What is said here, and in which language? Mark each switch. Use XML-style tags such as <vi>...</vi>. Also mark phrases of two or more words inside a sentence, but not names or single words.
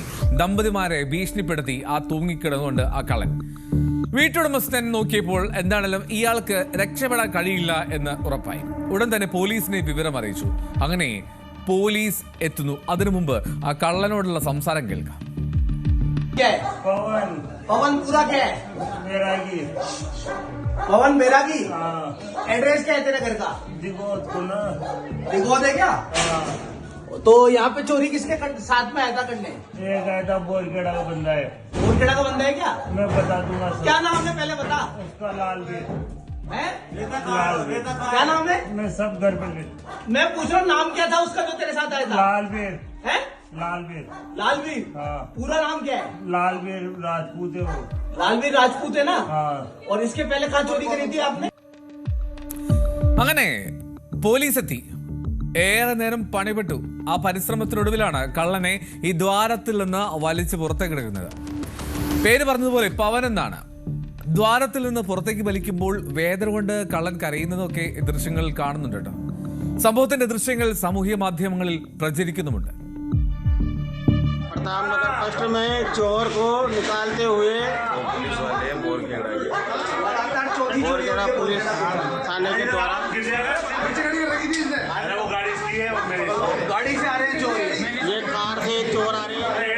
<ml>ദമ്പതിമാരെ ഭീഷണിപ്പെടുത്തി ആ തൂങ്ങിക്കിടന്നുകൊണ്ട് ആ കള്ളൻ. വീട്ടുടമസ്ഥൻ നോക്കിയപ്പോൾ എന്താണെങ്കിലും ഇയാൾക്ക് രക്ഷപ്പെടാൻ കഴിയില്ല എന്ന് ഉറപ്പായി. ഉടൻ തന്നെ പോലീസിനെ വിവരം അറിയിച്ചു. അങ്ങനെ പോലീസ് എത്തുന്നു. അതിനു മുമ്പ് ആ കള്ളനോടുള്ള സംസാരം കേൾക്കാം.</ml> <hi>पवन पूरा क्या है? पवन बैरागी। एड्रेस क्या है तेरे घर का? दिगोद है क्या? तो यहाँ पे चोरी किसके साथ में आया था करने? एक आया था बोरखेड़ा का बंदा है। बोरखेड़ा का बंदा है क्या? मैं बता दूंगा सर। क्या नाम है पहले बता। उसका लालवीर है? लालवीर। क्या नाम है? मैं सब घर पे मैं पूछ रहा हूँ नाम क्या था उसका जो तेरे साथ आया था? लालवीर है? लालवीर लालवीर। हाँ। पूरा नाम क्या है? लालवीर राजपूत है वो। लालवीर राजपूत है ना? हाँ। और इसके पहले कहाँ चोरी करी थी आपने?</hi> <ml>അങ്ങനെ പോലീസ് എത്തി. ഏറെ നേരം പണിപ്പെട്ടു. ആ പരിശ്രമത്തിനൊടുവിലാണ് കള്ളനെ ഈ ദ്വാരത്തിൽ നിന്ന് വലിച്ച് പുറത്തേക്ക് എടുക്കുന്നത്. പേര് പറഞ്ഞതുപോലെ പവൻ എന്നാണ്. ദ്വാരത്തിൽ നിന്ന് പുറത്തേക്ക് വലിക്കുമ്പോൾ വേദന കൊണ്ട് കള്ളൻ കരയുന്നതൊക്കെ ദൃശ്യങ്ങളിൽ കാണുന്നുണ്ട് കേട്ടോ. സംഭവത്തിന്റെ ദൃശ്യങ്ങൾ സാമൂഹ്യ മാധ്യമങ്ങളിൽ പ്രചരിക്കുന്നുമുണ്ട്.</ml> <hi>प्रताप नगर फर्स्ट में चोर को निकालते हुए पुलिस वाले बोरखेड़ा पुलिस थाने के द्वारा गाड़ी से आ रहे हैं चोर। ये कार से चोर आ रहे हैं.</hi>